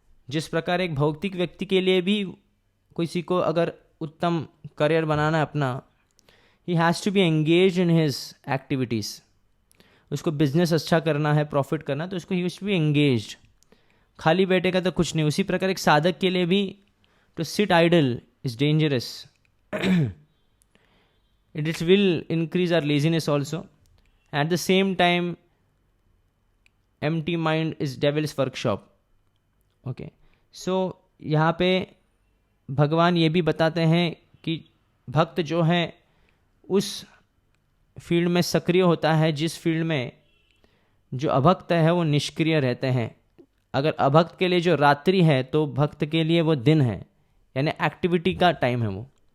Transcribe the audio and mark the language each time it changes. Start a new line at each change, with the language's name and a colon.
Hindi: जिस प्रकार एक भौतिक व्यक्ति के लिए भी किसी को अगर उत्तम करियर बनाना है अपना,
English: He has to be engage in his activities.
Hindi: उसको बिजनेस अच्छा करना है, प्रॉफिट करना, तो उसको
English: He has to be engaged.
Hindi: खाली बैठेगा तो कुछ नहीं. उसी प्रकार एक साधक के लिए भी
English: To sit idle is dangerous. It will increase our laziness also. At the same time, empty mind is devil's workshop. Okay.
Hindi: So यहाँ पे भगवान ये भी बताते हैं कि भक्त जो है उस फील्ड में सक्रिय होता है जिस फील्ड में जो अभक्त है वो निष्क्रिय रहते हैं. अगर अभक्त के लिए जो रात्रि है तो भक्त के लिए वो दिन है, यानी एक्टिविटी का टाइम है वो.